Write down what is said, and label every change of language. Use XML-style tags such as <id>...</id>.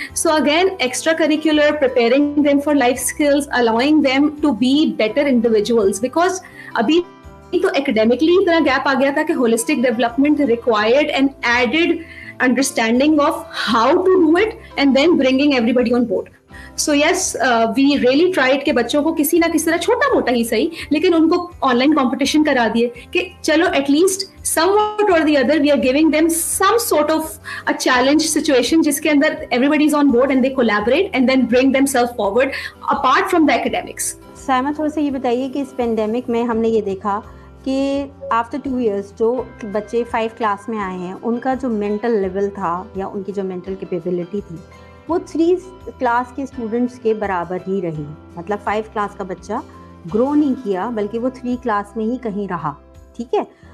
<en>so again extra curricular, preparing them for life skills, allowing them to be better individuals, because</en> <hi>अभी तो academically इतना gap आ गया था कि</hi> <en>Holistic development required an added understanding of how to do it and then bringing everybody on board. So yes, we really tried</en> <hi>के बच्चों को किसी ना किसी तरह, छोटा मोटा ही सही, लेकिन उनको ऑनलाइन कंपटीशन करा दिए कि चलो at least</hi> <en>somewhat or the other we are giving them some sort of a challenge situation</en> <hi>जिसके अंदर</hi> <en>everybody is on board and they collaborate and then bring themselves forward apart from the academics.</en> <hi>Saima, थोड़ा सा ये बताइए कि इस pandemic में हमने ये देखा कि आफ्टर 2 years जो बच्चे 5 क्लास में आए हैं, उनका जो मेंटल लेवल था या उनकी जो मेंटल कैपेबिलिटी थी वो 3 क्लास के स्टूडेंट्स के बराबर ही रही. मतलब 5 क्लास का बच्चा ग्रो नहीं किया, बल्कि वो 3 क्लास में ही कहीं रहा. ठीक है.</hi>